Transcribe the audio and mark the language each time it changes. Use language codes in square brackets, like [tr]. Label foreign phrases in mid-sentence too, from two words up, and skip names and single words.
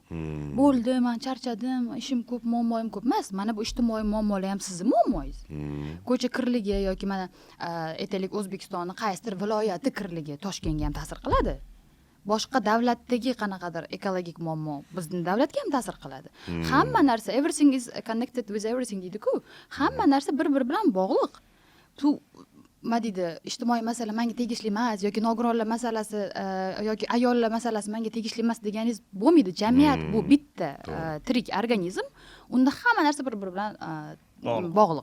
[uz] Bo'ldi, men charchadim, ishim ko'p, muammoim ko'p emas. Mana bu ijtimoiy muammolar ham sizning muammoingiz. Ko'cha kirligi yoki mana aytaylik O'zbekistonning qaysidir viloyati kirligi Toshkentga ham ta'sir qiladi. Boshqa davlatdagi qanaqadir ekologik muammo bizning davlatga ham ta'sir qiladi. Hamma narsa [en] everything is connected with everything [uz] deydi-ku. Hamma narsa bir-biri bilan bog'liq. Nima deydi, ijtimoiy masala menga tegishli emas yoki nogironlar masalasi yoki ayollar masalasi menga tegishli emas deganingiz bo'lmaydi. Jamiyat bu bitta tirik organizm, unda hamma narsa bir-biri bilan bog'liq.